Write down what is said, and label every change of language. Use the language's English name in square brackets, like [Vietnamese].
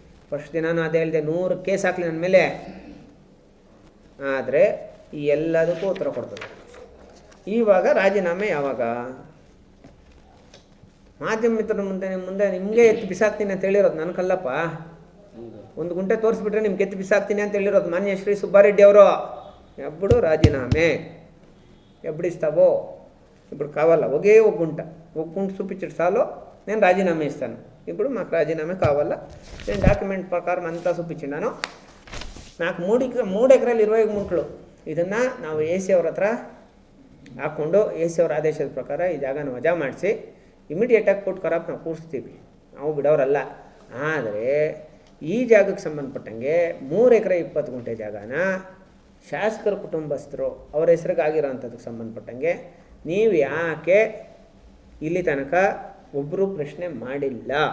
[Kannada] First ದಿನಾನು ಅದೇ ಹೇಳಿದೆ, 100 ಕೇಸ್ ಹಾಕಲಿ ನನ್ನ ಮೇಲೆ. ಆದರೆ ಈ ಎಲ್ಲದಕ್ಕೂ ಉತ್ತರ ಕೊಡ್ತದೆ. ಇವಾಗ ರಾಜೀನಾಮೆ ಯಾವಾಗ? ಮಾಧ್ಯಮ ಮಿತ್ರರ ಮುಂದೆ ನಿಮಗೆ ಎತ್ತಿ ಬಿಸಾಕ್ತೀನಿ ಅಂತ ಹೇಳಿರೋದು ನನ್ನ ಕಲ್ಲಪ್ಪ. 1 ಗುಂಟೆ ತೋರಿಸ್ಬಿಟ್ರೆ ನಿಮ್ಗೆ ಎತ್ತಿ ಬಿಸಾಕ್ತೀನಿ ಅಂತ ಹೇಳಿರೋದು ಮಾನ್ಯ ಶ್ರೀ ಸುಬ್ಬಾರೆಡ್ಡಿ ಅವರು. ಎಬ್ಬಡು ರಾಜೀನಾಮೆ ಎಬ್ಬಡಿಸ್ತಾವೋ [Telugu] ఇప్పుడు కావాలా ఒకే ఒక గుంట చూపించడు చాలు నేను రాజీనామా ఇస్తాను. ఇప్పుడు మాకు రాజీనామా కావాలా, నేను డాక్యుమెంట్ ప్రకారం అంతా చూపించినాను. నాకు [Kannada] 3 ಎಕರೆಯಲ್ಲಿ 20 ಗುಂಟಲು ಇದನ್ನು ನಾವು ಎ ಸಿ ಅವ್ರ ಹತ್ರ ಹಾಕ್ಕೊಂಡು ಎ ಸಿ ಅವ್ರ ಆದೇಶದ ಪ್ರಕಾರ ಈ ಜಾಗನ ವಜಾ ಮಾಡಿಸಿ ಇಮಿಡಿಯೇಟಾಗಿ ಪುಟ್ ಖರಾಬ್ ನಾವು ಕೂರಿಸ್ತೀವಿ, ನಾವು ಬಿಡೋರಲ್ಲ. ಆದರೆ ಈ ಜಾಗಕ್ಕೆ ಸಂಬಂಧಪಟ್ಟಂಗೆ 3 ಎಕರೆ 20 ಗುಂಟೆ ಜಾಗನ ಶಾಸಕರ ಕುಟುಂಬಸ್ಥರು ಅವ್ರ ಹೆಸರಿಗೆ ಆಗಿರೋಂಥದ್ದಕ್ಕೆ ಸಂಬಂಧಪಟ್ಟಂಗೆ ನೀವು ಯಾಕೆ ಇಲ್ಲಿ ತನಕ ಒಬ್ಬರು ಪ್ರಶ್ನೆ ಮಾಡಿಲ್ಲ?